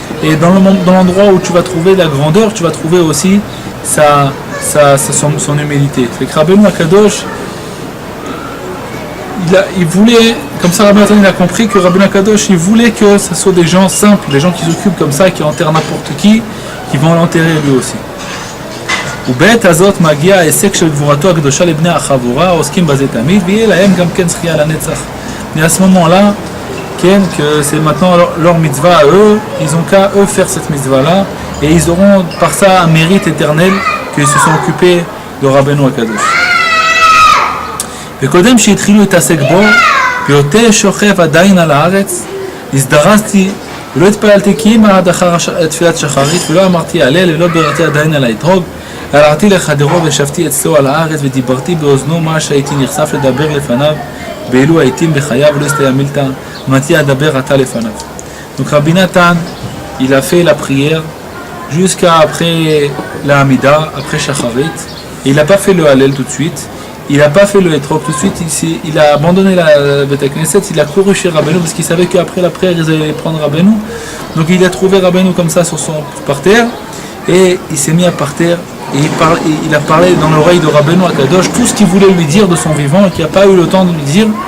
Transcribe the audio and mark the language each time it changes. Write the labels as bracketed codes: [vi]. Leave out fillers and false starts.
[fr] Et dans l'endroit où tu vas trouver la grandeur, tu vas trouver aussi son humilité. Fait que Rabbeinu Akadosh, il voulait, comme ça Rabbeinu Akadosh, il a compris que Rabbeinu Akadosh, il voulait que ce soit des gens simples, des gens qui s'occupent comme ça, qui enterrent n'importe qui vont l'enterrer lui aussi. [he] ובעת הזאת מגיע העסק של גבורתו הקדושה לבני החבורה, העוסקים בזה תמיד, ויהיה להם גם כן זכייה לנצח. [fr] Et à ce moment-là, que c'est maintenant leur mitzvah à eux, ils ont qu'à eux faire cette mitzvah-là, et ils auront par ça un mérite éternel qu'ils se sont occupés de Rabbeinu Akadosh. [he] וקודם שהתחילו להתעסק בו, בהיותי שוכב עדיין על הארץ, הזדרזתי ולא התפללתי כי אם עד אחר תפילת שחרית, ולא אמרתי הלל ולא ביררתי עדיין על האתרוג, הלכתי לחדרו וישבתי אצלו על הארץ ודיברתי באוזנו מה שהייתי נחשף לדבר לפניו, באילו הייתים בחייו ולא הסתייע מילתא, מתי אדבר עתה לפניו. [fr] Donc Rabbi Nathan, il a fait la prière jusqu'à après la Hamida, après Shacharit, et il n'a pas fait le Hallel tout de suite, il n'a pas fait le Etrog tout de suite, il a abandonné la Beth Knesset, il a couru chez Rabbeinu parce qu'il savait qu'après la prière ils allaient prendre Rabbeinu, donc il a trouvé Rabbeinu comme ça par terre, et il s'est mis à par terre, et il a parlé dans l'oreille de Rabbeinu Akadosh tout ce qu'il voulait lui dire de son vivant et qu'il n'a pas eu le temps de lui dire.